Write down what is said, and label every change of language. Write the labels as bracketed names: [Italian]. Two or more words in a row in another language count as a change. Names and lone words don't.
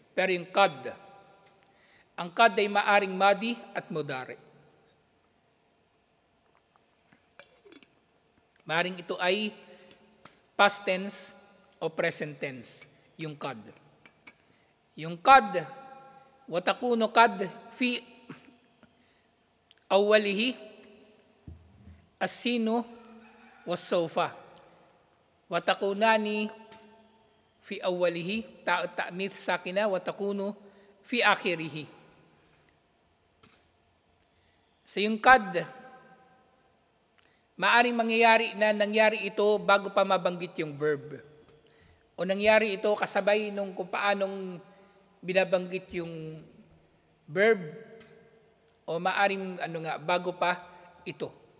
[Filipino] Pero yung qad, ang qad ay maaring madi at mudari. Maaring ito ay [English] past tense [Filipino] o [English] present tense, [Filipino] yung kad. Yung kad, [Arabic] وتكون قد في أوله السين وسوف. وتكونان في أوله تأنيث ساكنة وتكون في آخره. [Filipino] So yung kad, maaring mangyayari na nangyari ito bago pa mabanggit yung verb. O nangyari ito kasabay nung kung paanong binabanggit yung verb, o maaring bago pa ito.